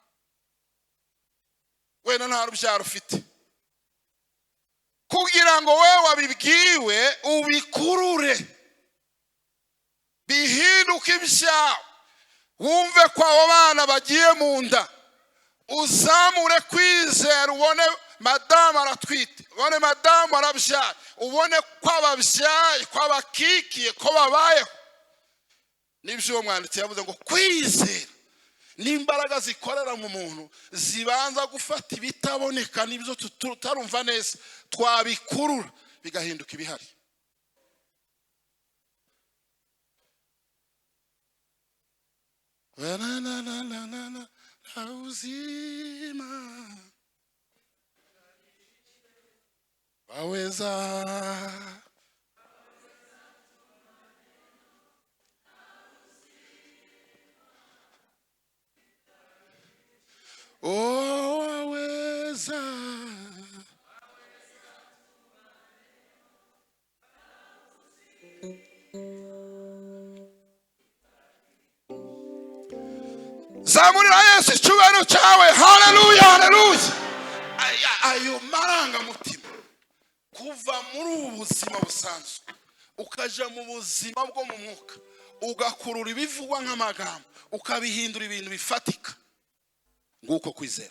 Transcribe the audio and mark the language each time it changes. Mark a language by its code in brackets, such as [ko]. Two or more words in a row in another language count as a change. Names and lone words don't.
[rw] wena nta rubyaro ufite, kugira ngo wewe wabibwiwe ubikurure bihinduke ibyawe, wumve ko abo bana bagiye mu nda, uzamure kwizera, ubone madamu aratwite, ubone madamu arabyaye, ubone ko ababyaye, ko abakikiye, ko babayeho. Nibyo uwo mwanditsi yavuze ngo kwizera n'imbaraga zikorera mu muntu zibanza gufata ibitaboneka n'ibyo tutarumva neza, twabikurura bigahinduka ibihari. Uzima [sw] waweza waweza [rw] zamurira Yesu icyubahiro cyawe. Haleluya, haleluya. Ayo maranga mutima kuva muri ubu buzima busanzwe ukaja mu buzima bwo mu mwuka, ugakurura ibivugwa nk'amagambo ukabihindura ibintu bifatika, nguko kwizera.